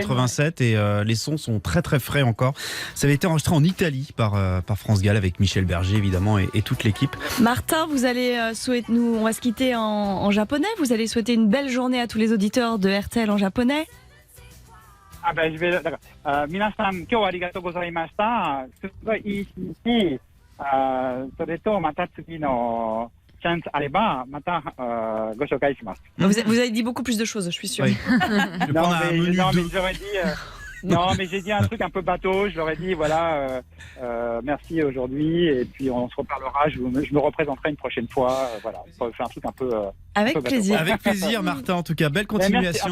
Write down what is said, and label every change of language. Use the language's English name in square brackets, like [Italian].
[French] 87 et les sons sont très très frais encore. Ça avait été enregistré en Italie par France Gall avec Michel Berger évidemment et toute l'équipe. Martin, vous allez souhaiter, nous, on va se quitter en japonais. Vous allez souhaiter une belle journée à tous les auditeurs de RTL en japonais. Ah ben je vais d'accord. [Japanese] 皆さん今日はありがとうございました。すごいいいし、それとまた次のチャンスあればまたご紹介します。 [French] Vous avez dit beaucoup plus de choses, je suis sûre. Oui. Je vais prendre un menu non, de- mais j'aurais dit. Non, mais j'ai dit un truc un peu bateau. Je leur ai dit, voilà, merci aujourd'hui, et puis on se reparlera. Je me représenterai une prochaine fois. Voilà, on fait un truc un peu. Avec bateau. plaisir. Avec plaisir Martin, en tout cas, belle continuation.